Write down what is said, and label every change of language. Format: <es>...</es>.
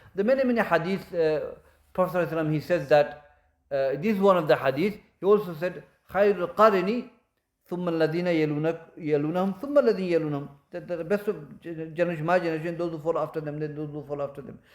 <en>The many hadiths, Prophet ﷺ, he says that, this is one of the hadiths. He also said,</en> <ar>خَيْرُ الْقَرْنِ ثُمَّ الَّذِينَ يَلُونَهُمْ ثُمَّ الَّذِينَ يَلُونَهُمْ.</ar> <en>That the best of generation, my generation, those who follow after them, then those who follow after them.</en>